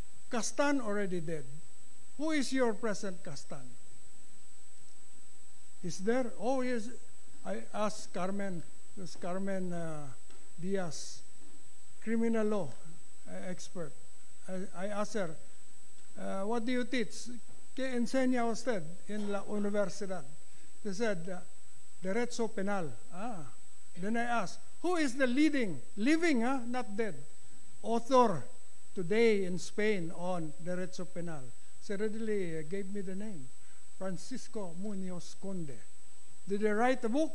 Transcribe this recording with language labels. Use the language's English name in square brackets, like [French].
[English] Castan already dead. Who is your present Castan? Is there? Oh, yes. I asked Carmen, this Carmen Diaz, criminal law expert. I asked her, what do you teach? [Spanish] ¿Qué enseña usted en la universidad? [English] They said, Derecho Penal. Then I asked, who is the living, not dead, author today in Spain on Derecho Penal? She readily gave me the name, Francisco Muñoz Conde. Did he write a book?